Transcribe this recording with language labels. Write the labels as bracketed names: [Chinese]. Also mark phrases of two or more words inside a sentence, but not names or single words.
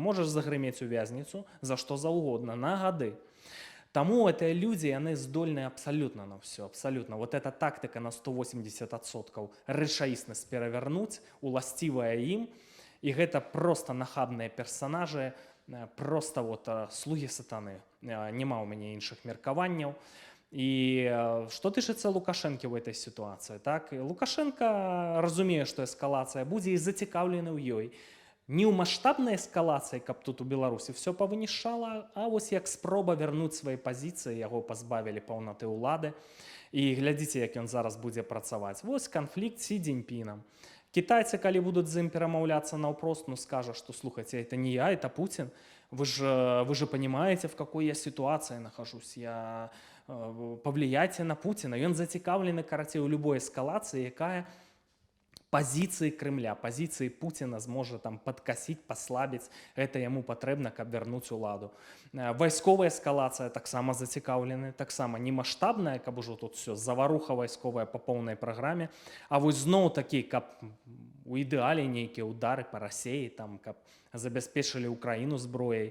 [Belarusian] Можаш загрымець у вязніцу за што заўгодна, на гады. Таму гэтыя людзі, яны здольныя абсалютна на ўсё, абсалютна. [Russian] Вот эта [Belarusian] тактыка на 180% рэчаіснасць перавярнуць, уласцівая ім, і гэта проста нахабныя персанажы, [Russian] просто вот слуги сатаны. [Belarusian] Нема у мяне іншых меркаванняў. І што тычыцца Лукашэнкі ў этой сітуацыі, так? Лукашенко разумее, што эскалацыя будзе і зацікаўлены ў ёй. Не ў маштабнай эскалацыі, каб тут у Беларусі все павынішчала, а вось як спроба вярнуць свае пазіцыі, яго пазбавілі паўнаты ўлады. І глядзіце, як ён зараз будзе працаваць. Вось канфлікт Сі Цзіньпінам. Китайцы, калі будут з ім перамаўляцца наўпрост, ну скажа, [Russian] что слухайте, это не я, это Путин. Вы же понимаете, в какой я ситуации нахожусь. Повлияйте на Путина. [Belarusian] Ён зацікаўлены, карацей, у любой эскалацыі, якая [Russian] позиции Кремля, позиции Путина [Belarusian] зможа там [Russian] подкосить, послабить. [Belarusian] Это яму патрэбна, каб вярнуць уладу. Вайсковая эскалацыя таксама зацікаўлены, таксама не маштабная, каб ужо тут все заваруха вайсковая по поўнай праграме, а вось зноў такі, каб у ідэале нейкія удары па Расіі, там, каб забяспечылі Украіну зброяй.